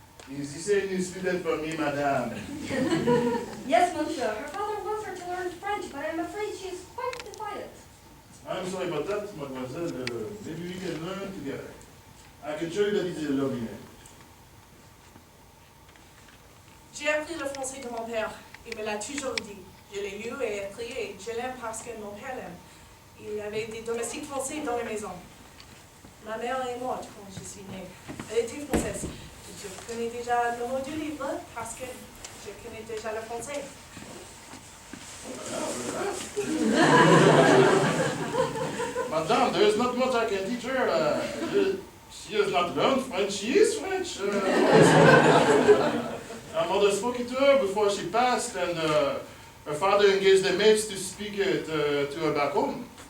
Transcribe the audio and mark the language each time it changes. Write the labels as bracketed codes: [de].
[en] Is this a new student for me, madame? Yes, monsieur. Her father wants her to learn French, but I'm afraid she is quite defiant. I'm sorry about that, mademoiselle. Maybe we can learn together. I can show you that it's a lovely name. [fr] J'ai appris le français de mon père. Il me l'a toujours dit. Je l'ai lu et appris et je l'aime parce que mon père l'aime. Il y avait des domestiques français dans la maison. Ma mère est morte quand je suis née. Elle était française. Je connais déjà le mot du livre parce que je connais déjà le français. [en] Madame, there is not much I can teach her. She has not learned French. She is French. Her mother spoke it to her before she passed, and her father engaged the maids to speak it to her back home.